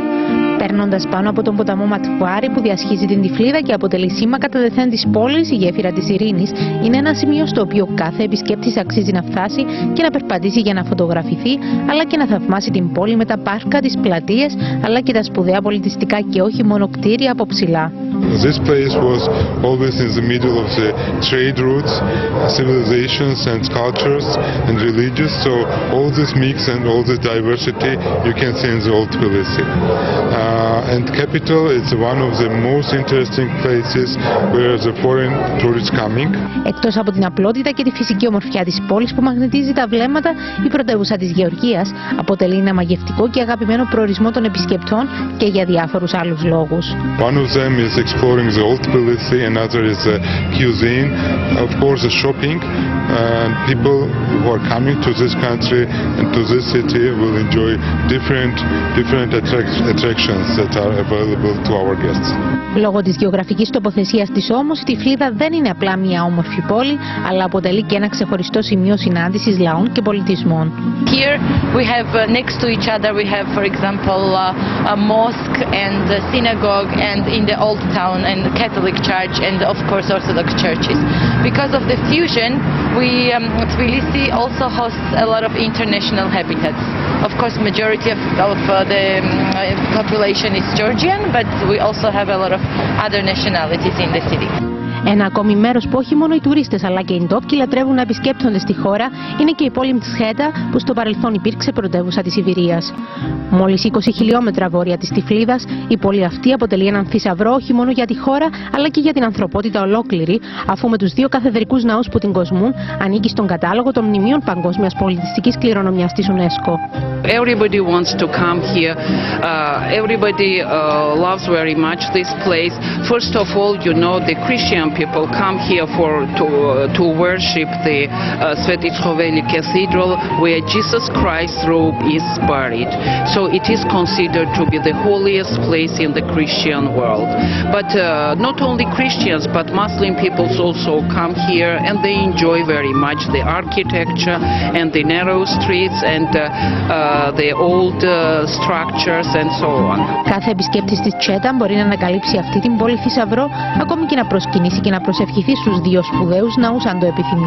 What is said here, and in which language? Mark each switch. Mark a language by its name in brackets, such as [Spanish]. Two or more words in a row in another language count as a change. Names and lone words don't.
[Greek] Παίρνοντας πάνω από τον ποταμό Ματβάρη που διασχίζει την Τυφλίδα και αποτελεί σήμα κατά δεθέν της πόλης, η γέφυρα της Ειρήνης είναι ένα σημείο στο οποίο κάθε επισκέπτης αξίζει να φτάσει και να περπατήσει για να φωτογραφηθεί, αλλά και να θαυμάσει την πόλη με τα πάρκα, τις πλατείες, αλλά και τα σπουδαία πολιτιστικά και όχι μόνο κτίρια από ψηλά. [English] This place was always in the middle of the trade routes, civilizations and cultures and religions, so all this mix and all this diversity you can see in the old Tbilisi. And capital is one of the most interesting places where the foreign tourists coming. [Greek] Εκτός από την απλότητα και τη φυσική ομορφιά της πόλης που μαγνητίζει τα βλέμματα, η πρωτεύουσα της Γεωργίας αποτελεί ένα μαγευτικό και αγαπημένο προορισμό των επισκεπτών και για διάφορους άλλους λόγους. [English] One of them is exploring the old Tbilisi, another is the cuisine, of course the shopping, and people who are coming to this country and to this city will enjoy different attractions that are available to our guests. [Greek] Λόγω της γεωγραφικής τοποθεσίας της όμως, η Τυφλίδα δεν είναι απλά μια όμορφη πόλη, αλλά αποτελεί και ένα ξεχωριστό σημείο συνάντησης λαών και πολιτισμών. [English] Here we have next to each other we have, for example, a mosque and a synagogue, and in the old town and Catholic church and of course Orthodox churches. Because of the fusion, Tbilisi also hosts a lot of international habitats. Of course, majority of the population is Georgian, but we also have a lot of other nationalities in the city. [Greek] Ένα ακόμη μέρος που όχι μόνο οι τουρίστες αλλά και οι ντόπιοι λατρεύουν να επισκέπτονται στη χώρα είναι και η πόλη Μτσχέτα, που στο παρελθόν υπήρξε πρωτεύουσα της Ιβηρίας. Μόλις 20 χιλιόμετρα βόρεια της Τυφλίδας, η πόλη αυτή αποτελεί έναν θησαυρό όχι μόνο για τη χώρα αλλά και για την ανθρωπότητα ολόκληρη, αφού με τους δύο καθεδρικούς ναούς που την κοσμούν ανήκει στον κατάλογο των μνημείων παγκόσμιας πολιτιστικής κληρονομιάς της UNESCO. [English] Everybody wants to come here. Everybody loves very much this place. First of all, you know, the Christian people come here to worship the Sveti Tchoveli Cathedral, where Jesus Christ's robe is buried. So it is considered to be the holiest place in the Christian world. But not only Christians, but Muslim peoples also come here, and they enjoy very much the architecture and the narrow streets and the old structures and so on. [Greek] Κάθε επισκέπτης της Τσέτα μπορεί να ανακαλύψει αυτή την πόλη θησαυρό, ακόμη και να προσκυνήσει και να προσευχηθεί στους δύο σπουδαίους ναούς αν το επιθυμεί.